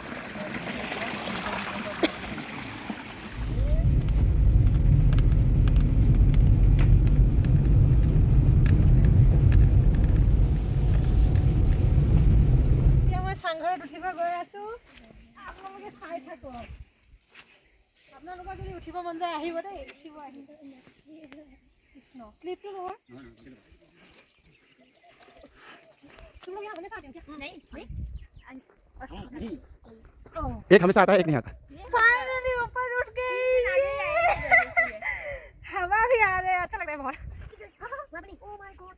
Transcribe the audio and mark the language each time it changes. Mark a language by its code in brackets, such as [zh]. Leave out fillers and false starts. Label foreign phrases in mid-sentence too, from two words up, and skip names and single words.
[as] এতিয়া মই চাংঘৰত উঠিব গৈ আছোঁ আপোনালোকে চাই থাকক আপোনালোকৰ যদি উঠিব মন যায় আহিব দেই উঠিব আহিব কৃষ্ণ স্লিপটো নহয় [hi] तुम लोग यहाँ हमेशा आते हो क्या नहीं एक हमेशा आता है एक नहीं आता फाइनली ऊपर उठ गई हवा भी आ रहा है अच्छा लग रहा है बहुत [en] oh my god